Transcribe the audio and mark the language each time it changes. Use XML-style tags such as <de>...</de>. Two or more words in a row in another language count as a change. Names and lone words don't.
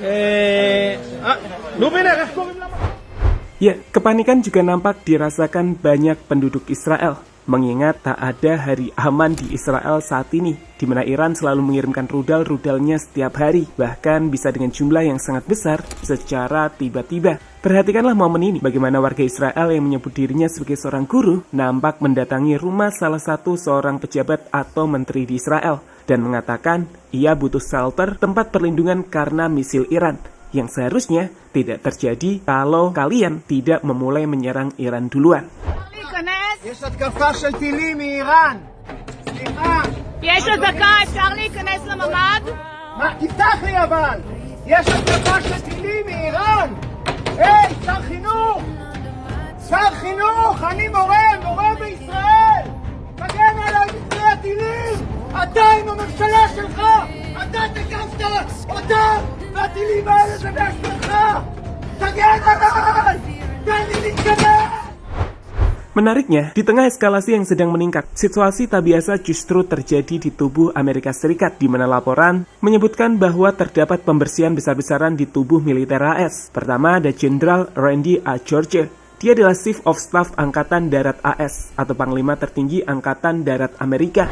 <he>לובינר, איך קוראים למה?</he> <id>Ya, kepanikan juga nampak dirasakan banyak penduduk Israel. Mengingat tak ada hari aman di Israel saat ini, di mana Iran selalu mengirimkan rudal-rudalnya setiap hari, bahkan bisa dengan jumlah yang sangat besar secara tiba-tiba. Perhatikanlah momen ini, bagaimana warga Israel yang menyebut dirinya sebagai seorang guru, nampak mendatangi rumah salah satu seorang pejabat atau menteri di Israel, dan mengatakan ia butuh shelter, tempat perlindungan karena misil Iran, yang seharusnya tidak terjadi kalau kalian tidak memulai menyerang Iran duluan.</id> <he>יש התקפה של טילים מאיראן. סליחה. יש הדבקה, אפשר להיכנס לממ"ד? מה? תפתח לי אבל. יש התקפה של טילים מאיראן. היי, שר חינוך. שר חינוך, אני מורה בישראל. תגן עליי מפני הטילים. אתה עם הממשלה שלך. אתה תקפת אותם. והטילים האלה זה באשמתך. תגן עליי. תן לי להתקדם.</he> <id>Menariknya, di tengah eskalasi yang sedang meningkat, situasi tak biasa justru terjadi di tubuh Amerika Serikat, di mana laporan menyebutkan bahwa terdapat pembersihan besar-besaran di tubuh militer AS. Pertama, ada Jenderal Randy A. George. Dia adalah</id> <en>Chief of Staff</en> <id>Angkatan Darat AS, atau Panglima Tertinggi Angkatan Darat Amerika.</id>